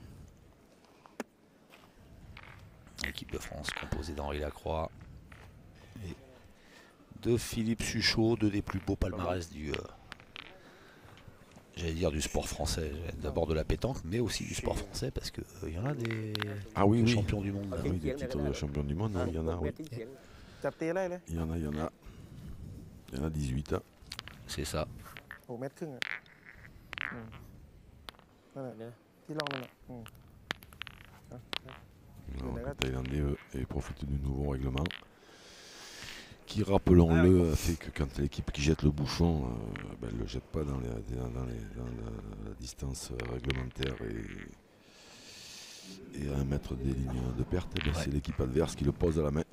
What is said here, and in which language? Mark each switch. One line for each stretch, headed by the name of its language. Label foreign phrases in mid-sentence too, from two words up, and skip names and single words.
French: L'équipe de France composée d'Henri Lacroix et de Philippe Suchot, deux des plus beaux palmarès du j'allais dire du sport français, d'abord de la pétanque, mais aussi du sport français parce que il y en a des Ah oui, oui. champions du monde. Ah oui, des titres de champion du monde, il y en a, oui.
Thai: จับตีได้เลย
French: Il y en a. Il y en a 18. C'est ça.
Thai: 6 เมตรครึ่งอ่ะนั่นแหละที่ลองนั่นแหละ
French: Alors, les Thaïlandais, eux, ils profitent du nouveau règlement qui, rappelons-le, fait que quand l'équipe qui jette le bouchon, elle ne le jette pas dans la distance réglementaire et à 1 mètre des lignes de perte, eh bien, c'est l'équipe adverse qui le pose à la main.